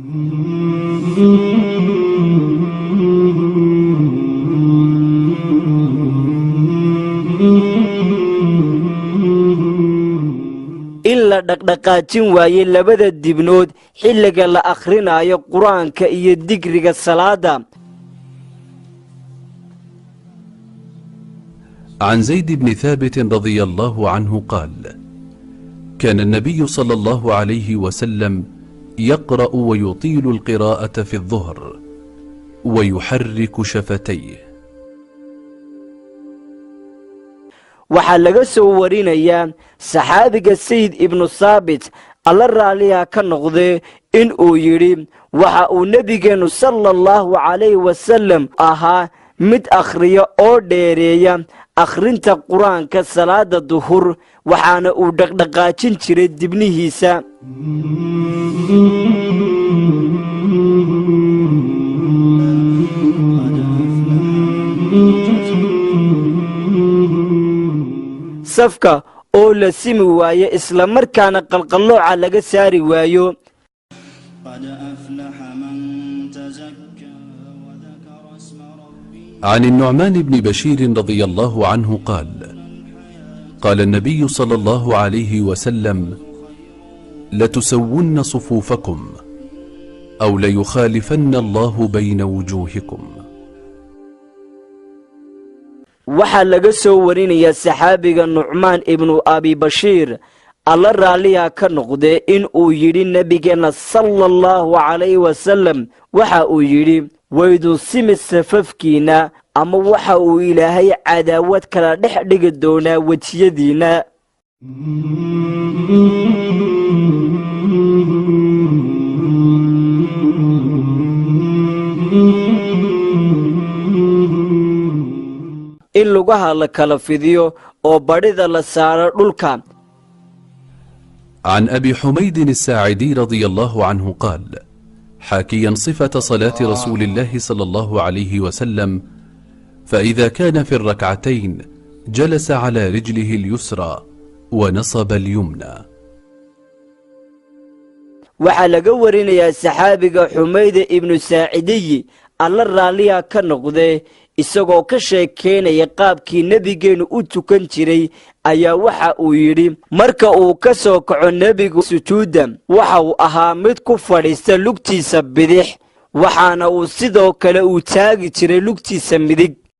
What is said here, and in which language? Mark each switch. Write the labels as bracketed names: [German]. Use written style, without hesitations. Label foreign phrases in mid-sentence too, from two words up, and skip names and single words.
[Somali] in la dhaqdhaqaajin waayey 2 dibnood xilliga la akhrinayo qur-aanka iyo digriga salaada [Arabic] عن زيد بن ثابت رضي الله عنه قال كان النبي صلى الله عليه وسلم يقرأ ويطيل القراءة في الظهر ويحرك شفتيه [Somali] waxaa laga soo warinayaa saxaabiga sayd ibnu saabit alla raaliya ka noqdee in uu yidhi waxa uu nebigeennu [Arabic] صلى الله عليه وسلم [Somali] ahaa mid akhriya oo dheereeya akhrinta qur-aanka salaada duhur waxaana uu dhaqdhaqaajin jiray dibnihiisa safka oo la simi waayo isla markaana qalqallooca laga saari waayo [Arabic] عن النعمان بن بشير رضي الله عنه قال قال النبي صلى الله عليه وسلم لتسون صفوفكم أو ليخالفن الله بين وجوهكم [Somali] waxaa laga soo warinayaa saxaabiga nucmaan ibnu abi bashiir alla raaliya ka noqdee in uu yidhi nebigeenna [Arabic] صلى الله عليه وسلم [Somali] waxa uu yidhi waydun simi safafkiinna ama waxa uu ilaahay cadaawad kala dhex dhigi doonaa wejiyadiinna in lugaha la kala fidiyo oo badhida la saaro dhulka [Arabic] عن أبي حميد الساعدي رضي الله عنه قال حاكيا صفة صلاة رسول الله صلى الله عليه وسلم فإذا كان في الركعتين جلس على رجله اليسرى ونصب اليمنى [Somali] waxaa laga warinayaa saxaabiga xumayda ibnu saacidiyi alla raaliya ka noqdee isagoo ka sheekeynaya qaabkii nebigeennu u tukan jiray ayaa waxa uu yidhi marka uu ka soo kaco nebigu sujuudda waxa uu ahaa mid ku fadhiista lugtiisa bidix waxaana uu sidoo kale uu taagi jiray lugtiisa midig